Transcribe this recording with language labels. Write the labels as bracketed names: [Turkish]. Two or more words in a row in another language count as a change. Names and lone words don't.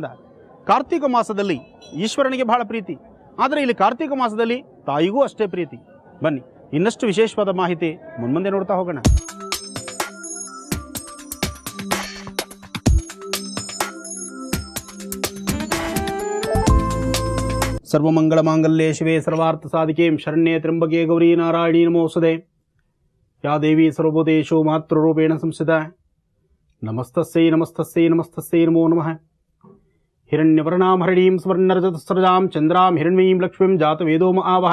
[Kannada] ಕಾರ್ತಿಕ ಮಾಸದಲ್ಲಿ ಈಶ್ವರನಿಗೆ ಬಹಳ ಪ್ರೀತಿ, ಆದರೆ ಇಲ್ಲಿ ಕಾರ್ತಿಕ ಮಾಸದಲ್ಲಿ ತಾಯಿಗೂ ಅಷ್ಟೇ ಪ್ರೀತಿ. ಬನ್ನಿ ಇನ್ನಷ್ಟು ವಿಶೇಷವಾದ ಮಾಹಿತಿ ಮುನ್ಮುಂದೆ ನೋಡ್ತಾ ಹೋಗೋಣ. [Sanskrit] ಸರ್ವಮಂಗಳ ಮಾಂಗಲ್ಯೆ ಶಿವೆ ಸರ್ವಾರ್ಥ ಸಾಧಿಕೆ ಶರಣ್ಯೆ ತ್ರ್ಯಂಬಕೆ ಗೌರಿ ನಾರಾಯಣಿ ನಮೋಸ್ತುತೆ. ಯಾ ದೇವಿ ಸರ್ವಭೂತೇಷು ಮಾತೃರೂಪೇಣ ಸಂಸ್ಥಿತ. ನಮಸ್ತಸ್ಯೈ ನಮಸ್ತಸ್ಯೈ ನಮಸ್ತಸ್ಯೈ ನಮೋ ನಮಃ. ಹಿರಣ್ಯವರ್ಣಾಂ ಹರಿಣೀಂ ಸ್ವರ್ಣರಜತಸ್ರಜಾಂ ಚಂದ್ರಾಂ ಹಿರಣ್ಮಯೀಂ ಲಕ್ಷ್ಮೀಂ ಜಾತವೇದೋ ಆವಹ.